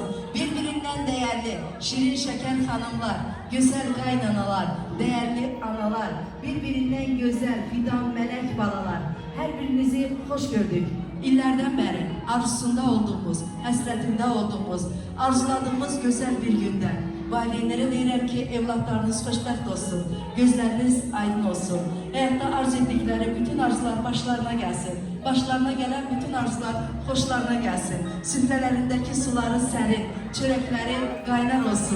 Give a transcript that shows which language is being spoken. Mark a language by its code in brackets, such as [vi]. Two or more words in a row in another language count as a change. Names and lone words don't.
[tr] Birbirinden değerli, şirin şeker hanımlar, güzel kaynanalar, değerli analar, birbirinden güzel fidan melek balalar. Her birinizi hoş gördük. İllerden beri arzusunda olduğumuz, hasretinde olduğumuz, arzuladığımız güzel bir günden. [az] Valideynlere deyirəm ki, evlatlarınız xoşbəxt olsun, gözləriniz aydın olsun. Həyatda arzu etdikləri bütün arzular başlarına gəlsin. Başlarına gələn bütün arzular xoşlarına gəlsin. Süfrələrindəki suları sərin, çörəkləri qaynar olsun.